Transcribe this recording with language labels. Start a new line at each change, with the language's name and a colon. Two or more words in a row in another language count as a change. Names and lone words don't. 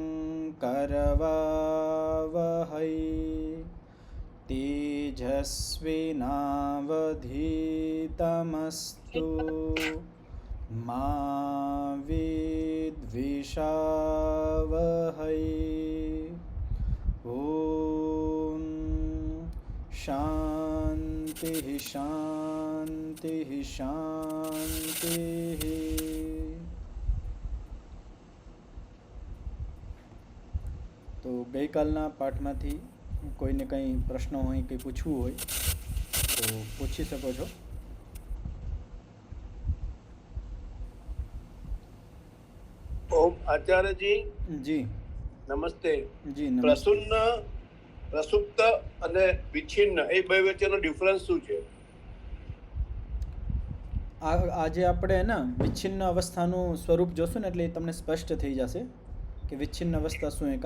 Sanskrit: करवावहै तेजस्विनावधीतमस्तु मा विद्विषावहै। ॐ शान्तिः शान्तिः शान्तिः।
Gujarati: તો ગઈકાલના પાઠમાંથી કોઈને કંઈ પ્રશ્નો હોય, કંઈ પૂછવું હોય તો પૂછી શકો છો.
Hindi: ओम आचार्य जी
Gujarati: જી
Hindi: नमस्ते।
Gujarati: જી નમસ્તે. પ્રસુન્ન પ્રસુપ્ત અને વિચ્છિન્ન એ બે વચ્ચેનો ડિફરન્સ શું છે? આજે આપણે ને વિચ્છિન્ન અવસ્થાનું સ્વરૂપ જોશું ને એટલે એ તમને સ્પષ્ટ થઈ જશે કે વિચ્છિન્ન અવસ્થા શું છે.